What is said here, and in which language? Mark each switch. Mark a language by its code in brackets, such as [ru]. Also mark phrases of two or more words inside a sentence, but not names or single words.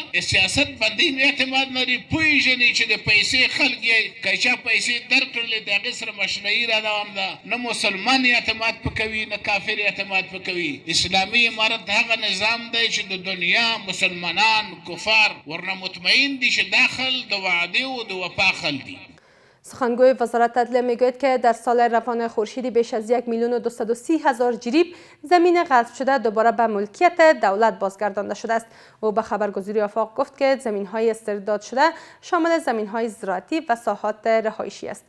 [ps] سیاست باندې هم اعتماد لري. پوهېږي چې د پیسې خلک یې که چا پیسې کړلې د هغې سره مشنعي را روان ده. نه مسلمان اعتماد پکوي نه کافر اعتماد پکوي. اسلامي امارت هغه نظام دی چې د دنیا مسلمانان کفار ورنه مطمئن دي چې داخل د وعده و د وفا خل دي. [fa] سخنگوی وزارت عدلیه میگوید که در سال روان خورشیدی بیش از 1,230,000 جریب زمین غصب شده دوباره به ملکیت دولت بازگردانده شده است. او به خبرگزاری آفاق گفت که زمین‌های استرداد شده شامل زمین‌های زراعتی و ساحات رهایشی است.